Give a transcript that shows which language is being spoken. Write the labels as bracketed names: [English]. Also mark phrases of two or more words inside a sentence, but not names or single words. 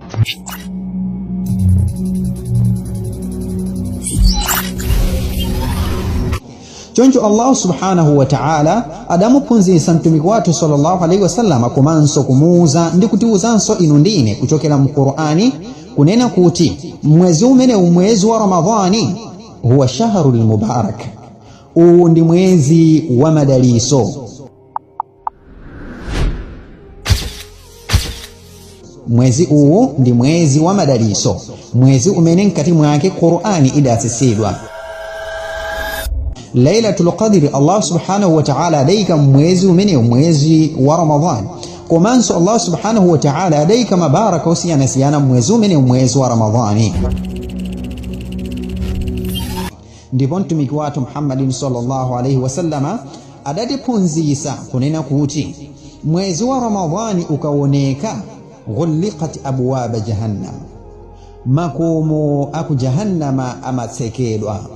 [Nyanja] Choncho [Arabic] الله سبحانه وتعالى [Nyanja] adamuphunzitsa mtumiki wathu [Arabic] صلى الله عليه وسلم [Nyanja] komanso kumuuza ndi kutiuzanso inu ndine kuchokera mu Qur'ani kunena kuti mwezi umene umwezi wa Ramadhani huwa [Arabic] الشهر المبارك, [Nyanja] uwu ndi mwezi wa madaliso. Mwezi uwu ndi mwezi wa madaliso, mwezi umene nkati mwake Qur'ani idasisidwa. [Arabic] ليلة القدر الله سبحانه وتعالى [Nyanja] adaika mwezi umene mwezi wa Ramadhan, komanso [Arabic] الله سبحانه وتعالى [Nyanja] adaika mabaraka usiyana mwezi umene mwezi wa Ramadhani. Ndipo mtumiki wathu Muhammadin [Arabic] صلى الله عليه وسلم [Nyanja] adatiphunzitsa kunena kuti mwezi wa Ramadhani ukaoneka [Arabic] غلقت أبواب جهنم, [Nyanja] makomo aku jahannama amatsekedwa.